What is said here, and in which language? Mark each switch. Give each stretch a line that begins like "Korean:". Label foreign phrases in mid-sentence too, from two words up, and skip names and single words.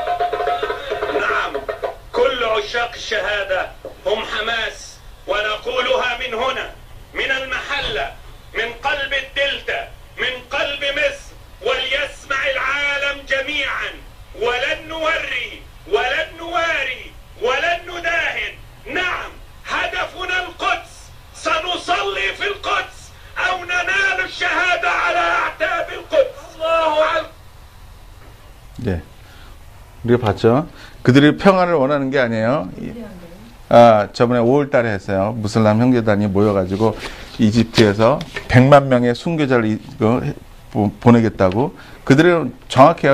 Arabic: نعم كل عشاق الشهادة هم حماس ونقولها من هنا من المحلة من قلب الدلتا من قلب مصر وليسمع العالم جميعا ولن نوري ولن نواري ولن نداهن نعم هدفنا القدس سنصلي في القدس أو ننال الشهادة على أعتاب القدس الله أكبر.
Korean: 네, 우리가 봤죠. 그들이 평화를 원하는 게 아니에요. 저번에 5월 달에 했어요. 무슬람 형제단이 모여가지고 이집트에서 100만 명의 순교자를 보내겠다고. 그들은 정확해요.